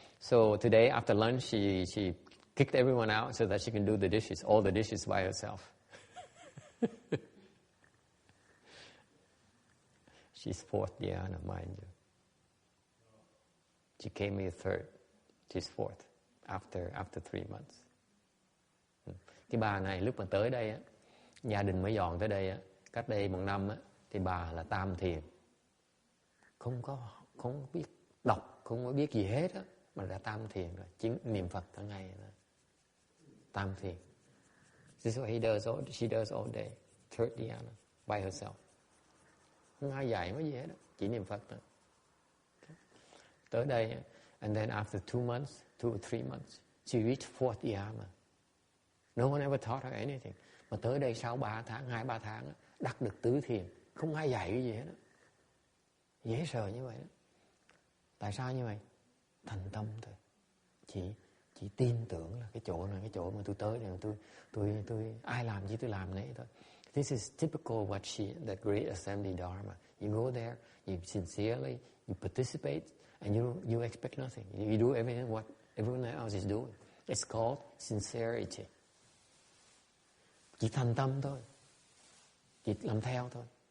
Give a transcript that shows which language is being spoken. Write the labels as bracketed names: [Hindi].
[English] So today after lunch, she kicked everyone out so that she can do all the dishes by herself. She's fourth dhyana, mind you. She came here third. She's fourth after 3 months. [Vietnamese] Cái bà này lúc mà tới đây á, gia đình mới dọn tới đây á, cách đây 1 năm á, thì bà là tam thiền, không biết đọc, không có biết gì hết á, mà đã tam thiền rồi, chính niệm Phật cả ngày rồi. Tam thiền. [English] This is what she does all day, third dhyana, by herself. [Vietnamese] Không ai dạy mấy gì hết, chỉ niệm Phật thôi. Tới đây, [English] and then after 2 or 3 months, she reached fourth dhyana. No one ever taught her anything. [Vietnamese] Mà tới đây sau 2-3 tháng, đắc được tứ thiền. không ai dạy cái gì hết đó. Dễ sợ như vậy đó. Tại sao như vậy? Thành tâm thôi. Chỉ tin tưởng là cái chỗ này, cái chỗ mà tôi tới này, tôi ai làm gì tôi làm nấy thôi. [English] This is typical what the Great Assembly Dharma. You go there, you sincerely, you participate, and you expect nothing. You do everything what everyone else is doing. It's called sincerity. [Vietnamese] Chỉ thành tâm thôi, chỉ làm theo thôi.